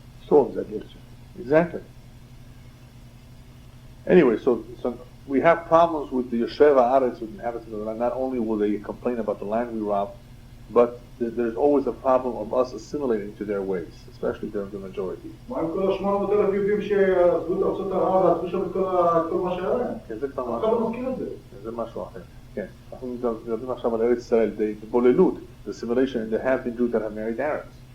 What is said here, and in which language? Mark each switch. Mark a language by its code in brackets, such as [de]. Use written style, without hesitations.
[en] Thorns against you. Exactly. Anyway, so we have problems with the Yoshev Haaretz, with inhabitants of the land. Not only will they complain about the land we rob, but there's always a problem of us assimilating to their ways, especially during the majority. [he] מה עם כל ה-800,000 יהודים שעזבו את ארצות ערב ועזבו שם את כל מה שהיה להם? כן, זה כבר אף אחד לא מזכיר את זה. זה משהו אחר. כן, אנחנו מדברים עכשיו על ארץ ישראל, [en] the בוללות, the assimilation, and there have been Jews that have married Arabs.